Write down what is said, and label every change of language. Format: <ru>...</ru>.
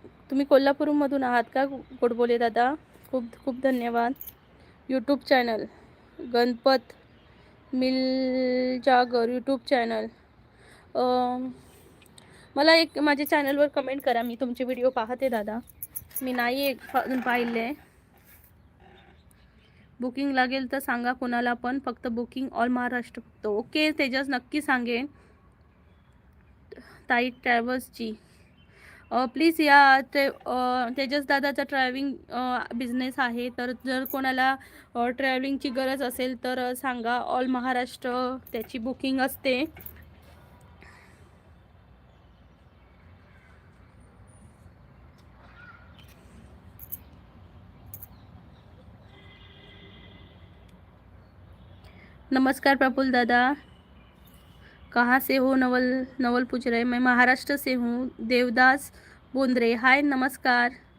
<mr>तुम्ही कोल्हापूरमधून आहात का गोडबोले दादा? खूप खूप धन्यवाद. YouTube channel Ganpat मिलजागर YouTube channel. मला एक माझ्या चॅनलवर कमेंट करा, मी तुमचे व्हिडिओ पाहते दादा. मी नाही अजून पाहिले. बुकिंग लागेल तर सांगा कोणाला पण, फक्त बुकिंग ऑल महाराष्ट्र फक्त. ओके तेजस, नक्की सांगेन. ताई ट्रॅव्हल्सची प्लीज या. तेजस दादाचा ट्रॅव्हलिंग बिझनेस आहे, तर जर कोणाला ट्रॅव्हलिंगची गरज असेल तर सांगा. ऑल महाराष्ट्र त्याची बुकिंग असते.</mr> <hi>नमस्कार प्रफुल्ल दादा, कहाँ से हो? नवल नवल पूछ रहे. मैं महाराष्ट्र से हूँ.</hi> <mr>देवदास बोंद्रे, हाय नमस्कार.</mr>